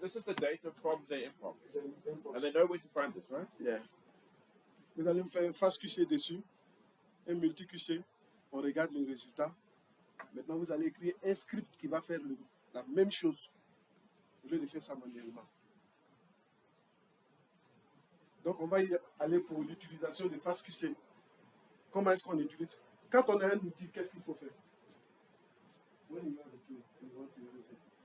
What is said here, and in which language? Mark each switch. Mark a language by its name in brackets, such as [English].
[English] This is the data from the improv, and they know where to find this, right? Yeah. [French] Vous allez me faire un fast QC dessus, un multi QC. On regarde les résultats. Maintenant, vous allez écrire un script qui va faire la même chose au lieu de faire ça manuellement. Donc, on va y aller pour l'utilisation de fast QC. Comment est-ce qu'on utilise? Quand on a un outil, qu'est-ce qu'il faut faire? [English] When you have a tool, you want to use it.